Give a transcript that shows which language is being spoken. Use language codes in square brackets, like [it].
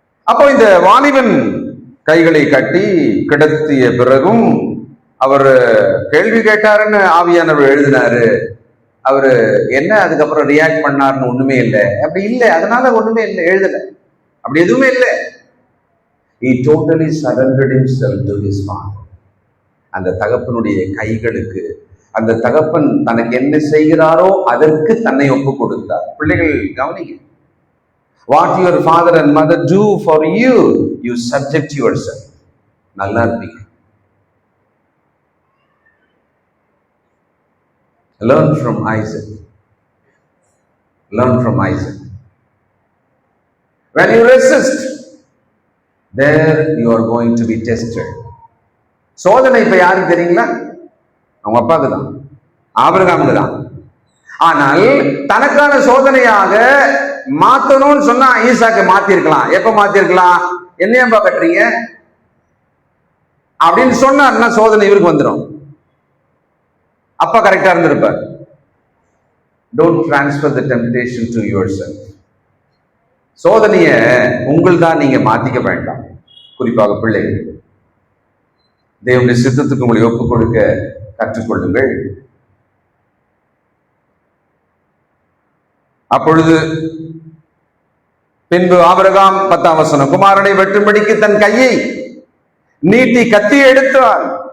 [ta] அப்போ இந்த வாலிபன் கைகளை கட்டி கிடத்திய பிறகும் அவர் கேள்வி கேட்டாருன்னு ஆவியானவர் எழுதினாரு. அவரு என்ன அதுக்கப்புறம் ரியாக்ட் பண்ணாருன்னு ஒண்ணுமே இல்லை. அப்படி இல்லை, அதனால ஒண்ணுமே இல்லை, எழுதல, அப்படி எதுவுமே இல்லை. [en] He totally surrendered himself to his father. [ta] அந்த தகப்பனுடைய கைகளுக்கு, அந்த தகப்பன் தனக்கு என்ன செய்கிறாரோ அதற்கு தன்னை ஒப்பு கொடுத்தார். பிள்ளைகள் கவனிங்க, [en] what your father and mother do for you, you subject yourself. [ta] நல்லா இருப்பீங்க. [en] Learn from Isaac. Learn from Isaac. When you resist, there you are going to be tested. [ta] சோதனை இப்ப யாருக்கு தெரியுங்களா? அவங்க அப்பாவுக்கு தான், ஆபிரகாமுக்கு தான். ஆனால் தனக்கான சோதனையாக மாத்தணும்னு சொன்னா ஈசாக்கை மாத்திருக்கலாம். எப்ப மாத்திருக்கலாம்? என்னையம்பா கட்டுறீங்க அப்படின்னு சொன்னார்னா சோதனை இவருக்கு வந்துடும். அப்பா கரெக்டா இருந்திருப்பார். [en] Don't transfer the temptation to yourself. [ta] சோதனைய உங்கள் தான் நீங்க மாத்திக்க வேண்டாம். குறிப்பாக பிள்ளைகள், தேவனுடைய சித்தத்துக்கு உங்களை ஒப்புக் கொடுக்க கற்றுக்கொள்ளுங்கள். அப்பொழுது பின்பு ஆபிரகாம் 10ஆம் வசனம், குமாரனை வெட்டும்படிக்கு தன் கையை நீட்டி கத்தியை எடுத்தார்.